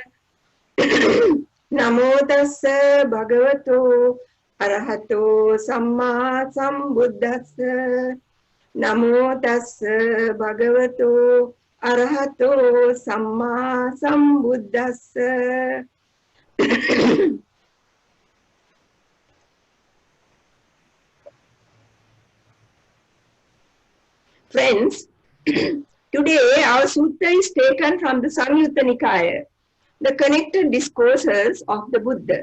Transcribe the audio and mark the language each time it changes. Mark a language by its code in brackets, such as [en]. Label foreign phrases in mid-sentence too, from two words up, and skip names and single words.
[pi] Namo tassa bhagavato arahato samma sambuddhassa. Namo tassa bhagavato arahato samma sambuddhassa. [en] Friends, today our sutta is taken from the Samyutta Nikaya, the connected discourses of the Buddha.